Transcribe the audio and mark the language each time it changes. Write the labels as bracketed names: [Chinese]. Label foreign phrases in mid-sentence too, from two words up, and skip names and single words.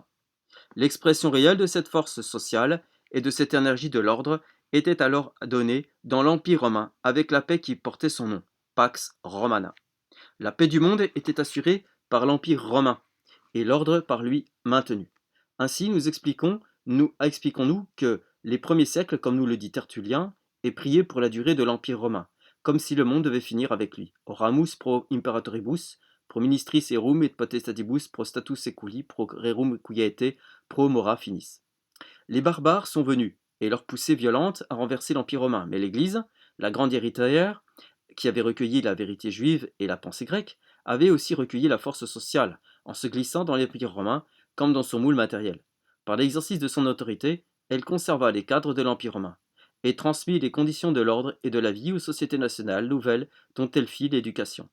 [French] L'expression réelle de cette force sociale et de cette énergie de l'ordre était alors donnée dans l'Empire romain avec la paix qui portait son nom, Pax Romana. La paix du monde était assurée par l'Empire romain et l'ordre par lui maintenu. Ainsi, expliquons-nous que les premiers siècles, comme nous le dit Tertullien, aient prié pour la durée de l'Empire romain, comme si le monde devait finir avec lui. [Latin] Oramus pro imperatoribus, pro ministris erum et potestatibus pro status seculi, pro rerum quiete, pro mora finis. [French] Les barbares sont venus, et leur poussée violente a renversé l'Empire romain, mais l'Église, la grande héritière, qui avait recueilli la vérité juive et la pensée grecque, avait aussi recueilli la force sociale, en se glissant dans l'Empire romain comme dans son moule matériel. Par l'exercice de son autorité, elle conserva les cadres de l'Empire romain, et transmit les conditions de l'ordre et de la vie aux sociétés nationales nouvelles dont elle fit l'éducation.